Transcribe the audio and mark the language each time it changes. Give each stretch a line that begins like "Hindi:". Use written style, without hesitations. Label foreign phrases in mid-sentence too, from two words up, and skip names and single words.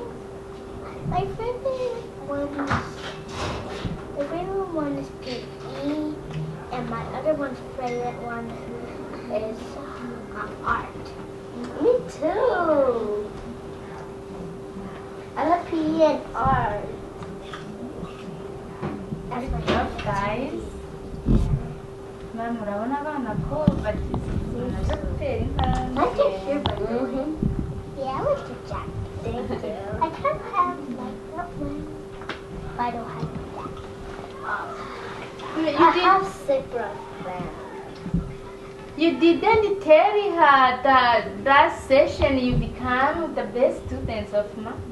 English: My favorite one is PE, and my other favorite one is art. Me too. I love PE and art. That's my favorite. Guys,
Kinyarwanda: murabona abana ko bagize gutera intambwe.
English: Not just sure, but yeah, I went to Jack. Thank you. I kind of have like that one, but I don't have that. I have zebra friends. You didn't tell her that that session you become the best students of math.